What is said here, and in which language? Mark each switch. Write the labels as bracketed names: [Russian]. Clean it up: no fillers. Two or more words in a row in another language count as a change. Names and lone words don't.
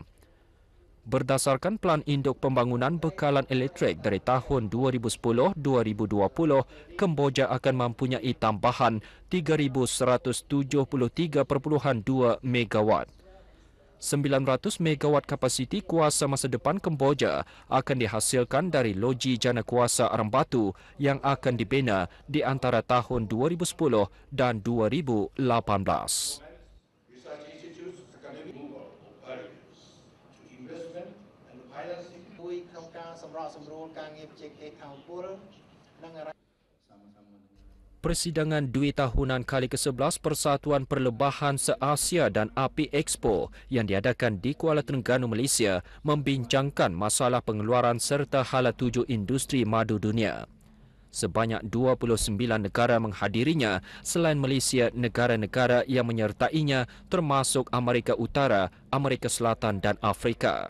[Malay] Berdasarkan Pelan Induk Pembangunan Bekalan Elektrik dari tahun 2010-2020, Kemboja akan mempunyai tambahan 3,173.2 megawatt. 900 megawatt kapasiti kuasa masa depan Kemboja akan dihasilkan dari loji jana kuasa arang batu yang akan dibina di antara tahun 2010 dan 2018. [English] Research institutes academic barriers to investment and financing. [Khmer] ជួយក្នុងការសម្របសម្រួលការងារវិជាកិច្ចខាងពលនិង [Malay] Persidangan 2 tahunan kali ke-11 Persatuan Perlebahan se-Asia dan API Expo yang diadakan di Kuala Terengganu, Malaysia membincangkan masalah pengeluaran serta hala tuju industri madu dunia. Sebanyak 29 negara menghadirinya selain Malaysia, negara-negara yang menyertainya termasuk Amerika Utara, Amerika Selatan dan Afrika.